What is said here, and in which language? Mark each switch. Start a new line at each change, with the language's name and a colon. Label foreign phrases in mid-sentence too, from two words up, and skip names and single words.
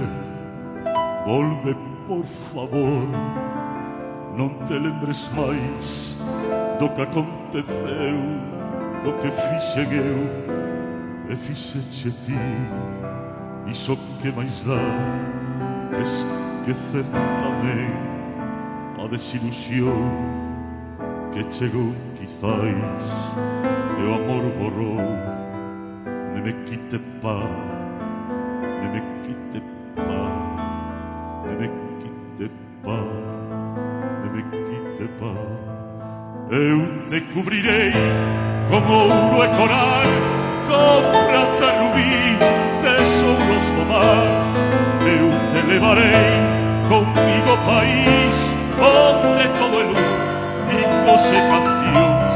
Galician: Volve, por favor, non te lembres máis do que aconteceu, do que fixen eu e fixeche ti. Iso que máis dá esquecer tamén a desilusión que chegou quizais e o amor borrou.
French: Ne me quite pa, ne me quite pa, ne me quite pa, ne me quite pa.
Galician: Eu te cubrirei con ouro e coral, con prata rubí, tesouros do mar. Eu te levarei comigo ao país onde todo é luz, ricos e cancións.